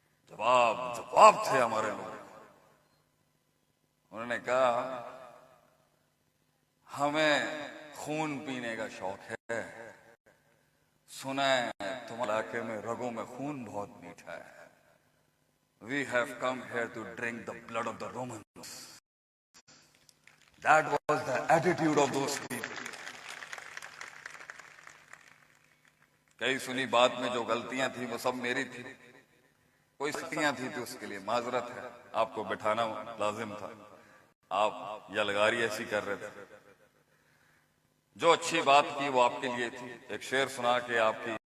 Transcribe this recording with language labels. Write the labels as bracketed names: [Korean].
[Urdu] جواب تھے ہمارے لوگ. انہوں نے کہا ہمیں خون پینے کا شوق ہے، سنا ہے تمہارے علاقے میں رگوں میں خون بہت میٹھا ہے. [English] We have come here to drink the blood of the Romans. That was the attitude of those people. [Urdu] کئی سنی بات میں جو غلطیاں تھیں وہ سب میری تھی، کوئی سختیاں تھی تو اس کے لیے معذرت ہے. آپ کو بٹھانا لازم تھا، آپ یلغاری ایسی کر رہے تھے. جو اچھی بات کی وہ آپ کے لیے تھی. ایک شعر سنا کے آپ کی